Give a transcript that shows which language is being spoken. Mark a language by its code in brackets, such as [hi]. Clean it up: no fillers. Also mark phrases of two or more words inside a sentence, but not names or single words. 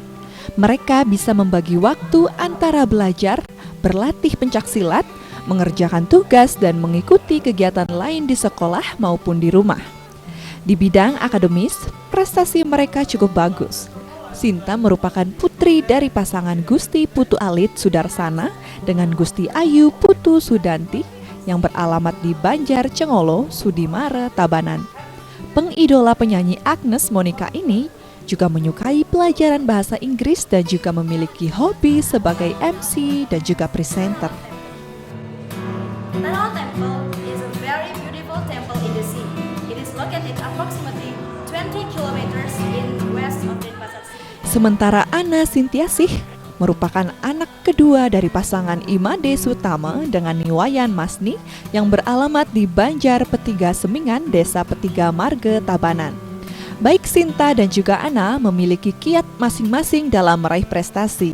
[id] Mereka bisa membagi waktu antara belajar, berlatih pencaksilat, mengerjakan tugas, dan mengikuti kegiatan lain di sekolah maupun di rumah. Di bidang akademis, prestasi mereka cukup bagus. Sinta merupakan putri dari pasangan Gusti Putu Alit Sudarsana dengan Gusti Ayu Putu Sudanti yang beralamat di Banjar Cengolo, Sudimara, Tabanan. Pengidola penyanyi Agnes Monica ini juga menyukai pelajaran bahasa Inggris dan juga memiliki hobi sebagai MC dan juga presenter. [en] Tanao Temple is a very beautiful temple in the sea. It is located approximately 20 kilometers in west of Denpasar City. [id] Sementara Ana Sintiasih merupakan anak kedua dari pasangan Imade Sutama dengan Niwayan Masni yang beralamat di Banjar Petiga Semingan, Desa Petiga Marga, Tabanan. Baik Sinta dan juga Ana memiliki kiat masing-masing dalam meraih prestasi.